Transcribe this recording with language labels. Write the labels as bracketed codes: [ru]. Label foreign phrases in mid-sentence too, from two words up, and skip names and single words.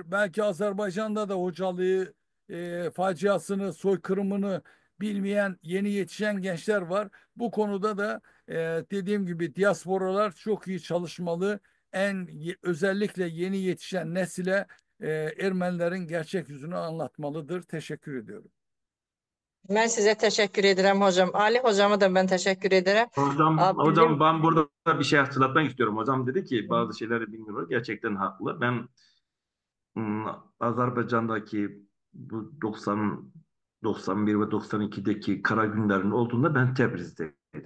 [tr] Belki Azerbaycan'da da Hocalı'yı faciasını, soykırımını bilmeyen yeni yetişen gençler var. Bu konuda da dediğim gibi diasporalar çok iyi çalışmalı. Özellikle yeni yetişen nesile Ermenilerin gerçek yüzünü anlatmalıdır. Teşekkür ediyorum. [az] Mən sizə təşəkkür edirəm hocam. [tr] Ali hocama da ben teşekkür ederim. Hocam ben burada bir şey hatırlatmak istiyorum. Hocam dedi ki bazı şeyleri bilmiyorlar. Gerçekten haklı. Ben Azerbaycan'daki bu 91 ve 92'deki kara günlerin olduğunda ben Tebriz'deydim.